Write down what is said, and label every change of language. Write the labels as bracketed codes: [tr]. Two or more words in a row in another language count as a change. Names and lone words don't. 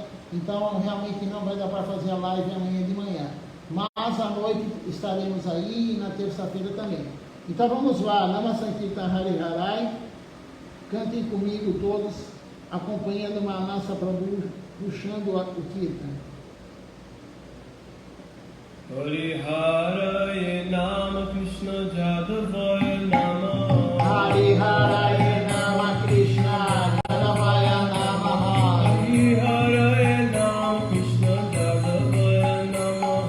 [pt] Então realmente não vai dar para fazer a live amanhã de manhã. Mas à noite estaremos aí e na terça-feira também. Então vamos lá, [sa] Nama Sankirtan Hari Harai. [pt] Cantem comigo todos, acompanhando Manasa Prabhu, puxando o Kirtan. [sa] Hari Harai Nama Krishna Jadavaya Nama. Hari Harai Nama Krishna Jadavaya Nama. Hari Harai Nama Krishna Jadavaya Nama.